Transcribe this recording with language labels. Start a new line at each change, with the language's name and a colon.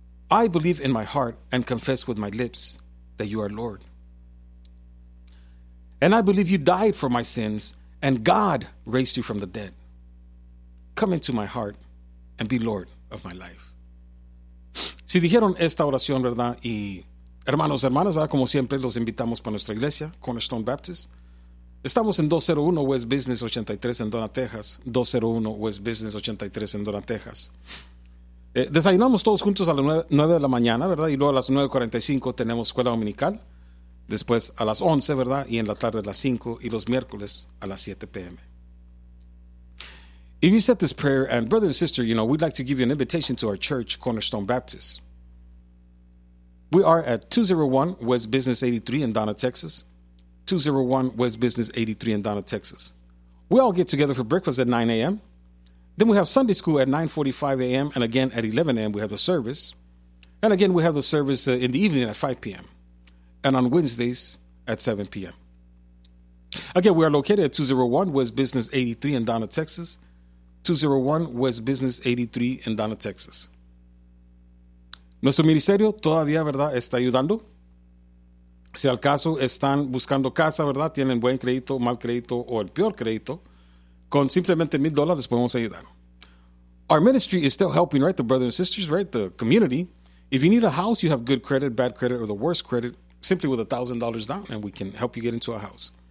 English: I believe in my heart and confess with my lips that you are Lord. And I believe you died for my sins and God raised you from the dead. Come into my heart and be Lord of my life.
Spanish: Si dijeron esta oración, ¿verdad? Y hermanos, hermanas, ¿verdad? Como siempre, los invitamos para nuestra iglesia, Cornerstone Baptist. Estamos en 201 West Business 83 en Donna, Texas. 201 West Business 83 en Donna, Texas. Desayunamos todos juntos a las 9 de la mañana, ¿verdad? Y luego a las 9:45 tenemos escuela dominical. Después a las 11, ¿verdad? Y en la tarde a las 5 y los miércoles a las 7 p.m.
English: If you said this prayer, and brother and sister, we'd like to give you an invitation to our church, Cornerstone Baptist. We are at 201 West Business 83 in Donna, Texas. 201 West Business 83 in Donna, Texas. We all get together for breakfast at 9 a.m. Then we have Sunday school at 9:45 a.m. And again, at 11 a.m., we have the service. And again, we have the service in the evening at 5 p.m. And on Wednesdays at 7 p.m. Again, we are located at 201 West Business 83 in Donna, Texas. 201 West Business 83 in Donna, Texas.
Spanish: Nuestro ministerio todavía, ¿verdad?, está ayudando. Si al caso están buscando casa, ¿verdad? Tienen buen crédito, mal crédito o el peor crédito. Con simplemente $1,000 podemos ayudar.
English: Our ministry is still helping, right? The brothers and sisters, right? The community. If you need a house, you have good credit, bad credit, or the worst credit, simply with $1,000 down, and we can help you get into a house.